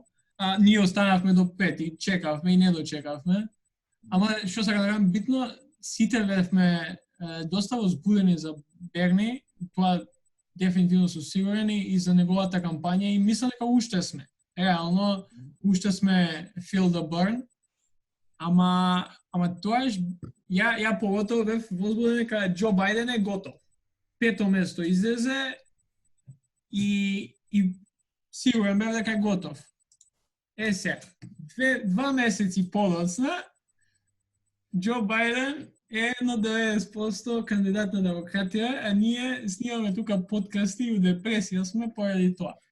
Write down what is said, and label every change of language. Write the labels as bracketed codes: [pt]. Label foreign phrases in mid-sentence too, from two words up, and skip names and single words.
[mk] Ние останавме до 5 и чекавме и не дочекавме. Ама што сакам да кажам, битно сите бевме доста возбудени за Берни, тоа дефинитивно сум сигурен и за неговата кампања и мислам дека уште сме. Реално уште сме [en] feel the burn. [mk] Ама тоаш ја поготово бев возбуден дека Џо Бајден е готов. 5-то место излезе и сигурен бев дека е готов. Сега, 2 месеци подоцна, Џо Бајден е на 90% кандидат на демократија, а ние снимаме тука подкасти и у депресија сме поради тоа.